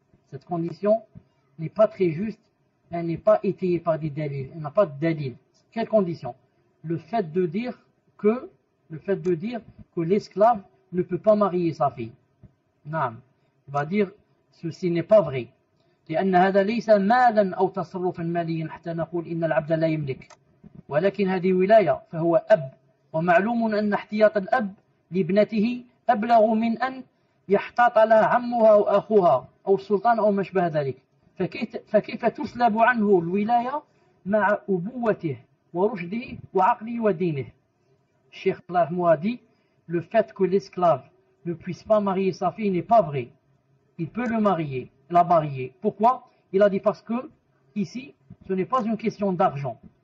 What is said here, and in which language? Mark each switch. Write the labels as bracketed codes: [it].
[fr] Cette condition n'est pas très juste, elle n'est pas étayée par des dalils, elle n'a pas de dalil. Quelle condition? Le fait de dire que l'esclave ne peut pas marier sa fille. Il va dire ceci n'est pas vrai. [ar] لأن هذا ليس مالا أو تصرفا ماليا حتى نقول إن العبد لا يملك ولكن هذه ولاية فهو أب ومعلوم أن احتياط الأب لابنته أبلغ من أن يحتاط لها عمها أو أخوها أو السلطان أو ما شابه ذلك فكيف تسلب عنه الولاية مع أبوته ورشده وعقله ودينه. [fr] Cheikh Allah a dit le fait que l'esclave ne puisse pas marier sa fille n'est pas vrai. Il peut la marier. Pourquoi? Il a dit parce que ici ce n'est pas une question d'argent.